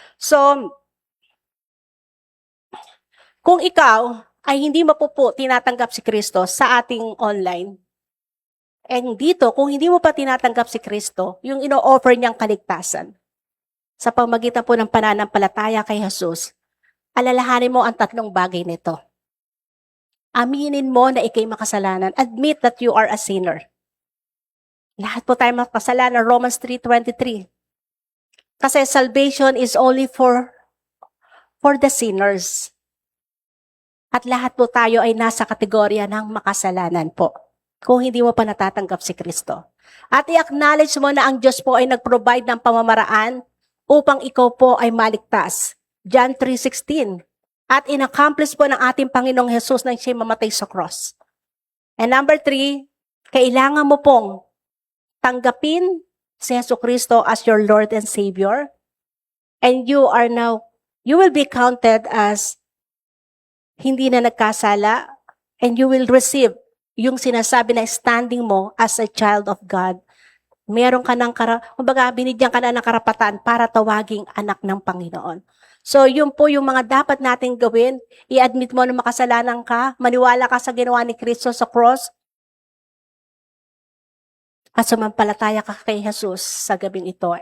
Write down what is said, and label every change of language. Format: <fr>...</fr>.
<tl>So, kung ikaw ay hindi mo po tinatanggap si Kristo sa ating online, and dito, kung hindi mo pa tinatanggap si Kristo, yung ino-offer niyang kaligtasan, sa pamagitan po ng pananampalataya kay Jesus, alalahanin mo ang tatlong bagay nito. Aminin mo na ikay makasalanan.</tl> <en>Admit that you are a sinner.</en> <tl>Lahat po tayo makasalanan,</tl> <en>Romans 3:23. Kasi salvation is only for the sinners.</en> <tl>At lahat po tayo ay nasa kategorya ng makasalanan po. Kung hindi mo pa natatanggap si Kristo. At i-acknowledge mo na ang Diyos po ay nag-provide ng pamamaraan upang ikaw po ay maligtas. John 3:16. At in-accomplish po ng ating Panginoong Jesus nang siya'y mamatay sa cross.</tl> <en>And number 3,</en> <tl>kailangan mo pong tanggapin si Jesucristo</tl> <en>as your Lord and Savior. And you will be counted as</en> <tl>hindi na nagkasala,</tl> <en>and you will receive</en> <tl>yung sinasabi na</tl> <en>standing mo as a child of God.</en> <tl>Meron ka ng binigyan ka na ng karapatan para tawaging anak ng Panginoon. So, yun po yung mga dapat nating gawin. I-admit mo na makasalanan ka, maniwala ka sa ginawa ni Kristo sa cross, at sumampalataya ka kay Jesus sa gabing ito.</tl>